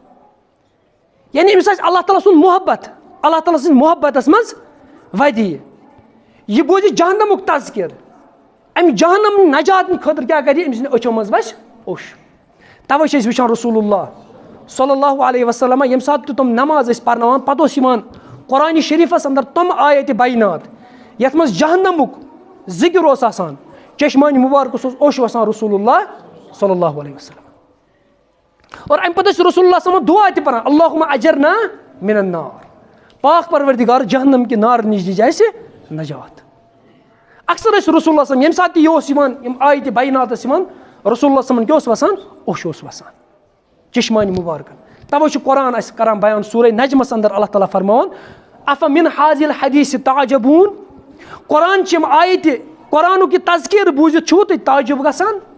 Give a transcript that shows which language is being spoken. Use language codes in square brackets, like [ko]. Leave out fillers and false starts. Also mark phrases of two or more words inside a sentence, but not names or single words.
[ks] یعنی أمِس آسہِ اللہ تعالیٰ سُنٛد محبت اللہ تعالیٰ سٕنٛدِ محبتَس منٛز وَدِ یہِ بوزِ جہنمُک تذکِر اَمہِ جہنم نجات خٲطرٕ کیٛاہ کَرِ أمۍ سٕنٛدِ أچھو منٛز وَسہِ اوٚش تَوَے چھِ أسۍ وٕچھان رسول اللہ [ar] صلی اللہ علیہ وسلم [ks] ییٚمہِ ساتہٕ تہِ تِم نماز ٲسۍ پَرناوان پَتہٕ اوس یِوان قرآنِ شریٖفَس اَنٛدر تِم آیتہِ بینات یَتھ منٛز جہنمُک ذِکِر اوس آسان چشمانہِ مُبارکَس اوس اوٚش وَسان رسول اللہ [ar] صلی اللہ علیہ وسلم [ks] اور اَمہِ پَتہٕ ٲسۍ رسول اللہ صٲبن دُعا تہِ پَران [ar] اللہُمَّ اَجِرنا مِن النار [ks] پاک پروردِگار جہنم کہِ نارٕ نِش دِجہِ اَسہِ نجات اکثر ٲسۍ رسول اللہ صٲب ییٚمہِ ساتہٕ تہِ یہِ اوس یِوان یِم آیتہِ بینات ٲسۍ یِوان رسول اللہ صٲبن کیٛاہ اوس وَسان اوٚش اوس وَسان چشمانہِ مُبارکَن تَوَے چھُ قرآن اَسہِ کَران بیان سورہ نجمَس اَنٛدر اللہ تعالیٰ فرماوان [ar] اَفَ مِن حاظِل حدیٖثِ تعجبوٗن [ks] قرآن چھِ یِم آیتہِ قرآنُک یہِ تذکیٖر بوٗزِتھ چھُو تُہۍ تعجب گژھان